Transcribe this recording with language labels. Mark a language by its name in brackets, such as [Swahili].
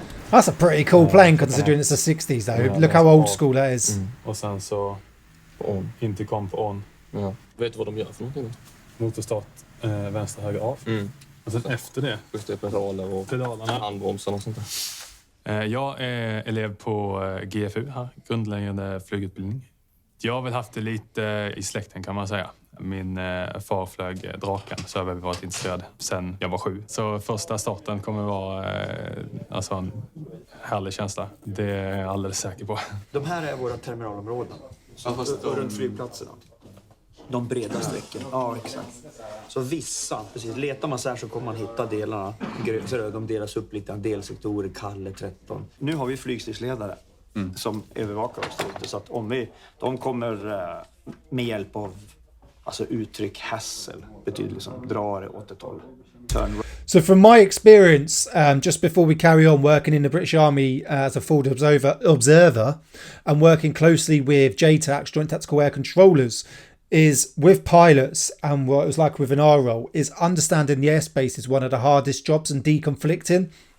[English] That's a pretty cool plane considering it's the 60s though. Look how old school that is. [Swedish] Och sen så intercom på on. Ja. Vet du vad de gör för någonting? Motorstart, vänster, höger, av. Och sen efter det just pedaler och pedalerna, handbromsen och sånt där. Jag är elev på GFU här, grundläggande flygutbildning. Jag har väl haft det lite i släkten kan man säga. Min far flög draken så jag har varit intresserad sen jag var 7. Så första starten kommer vara alltså en härlig känsla. Det är jag alldeles säker på. De här är våra terminalområden. Runt flygplatserna. De breda sträckorna. Ja, exakt. Så vissa, precis. Letar man så här så kommer man hitta delarna. Så de delas upp lite, delsektorer, Kalle 13. Nu har vi flygstridsledare som övervakar oss lite. Så att om de kommer med hjälp av alltså uttryck hassle, betyder liksom dra det åt ett håll. [English] So from my experience, just before we carry on working in the British Army as a forward observer and working closely with JTACs, Joint Tactical Air Controllers, is with pilots and what it was like with an R role, is understanding the airspace is one of the hardest jobs and deconflicting.